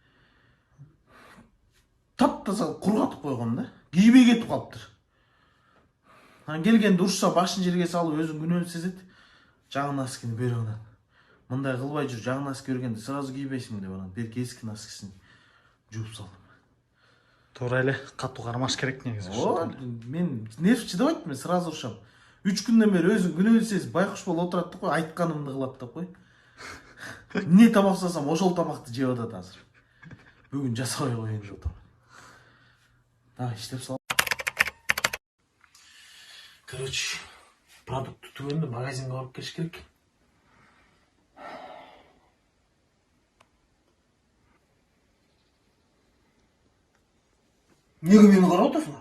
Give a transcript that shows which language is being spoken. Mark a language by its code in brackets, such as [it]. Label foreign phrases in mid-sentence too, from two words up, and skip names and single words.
[kk] Тап-таза алып құрғатып қойғам да, кибей кетіп қалыптыр. Келгенде ұрышса башын жерге салып өзін күнәлі сезеді. Жаңа носкini бер онан. [ky] Мындай қылбай жүр, жаңа носки көргенде сразу кийбейсің деп онан. [kk] Берке ескі носкисін жуып салдым. [ky] Тура эле, катуу кармаш керек негизи. Мен нерв чыдабайт, [kk] мен сразу ұрышам. 3 күнден бері өзің күнәлі сезіп, байқұш болып отырады қой, айтқанымды қылады да қой. Не тамақ жасасам, [ky] ошол тамақты жеп атат азыр. [kk] Бүгін жасабай қояйын деп отырмын. [ky] Давай, иштеп сал. [ru] Короче, продукты [ky] түгенде магазинге барып келіш керек. [kk] Неге мені қарап отырсыңдар?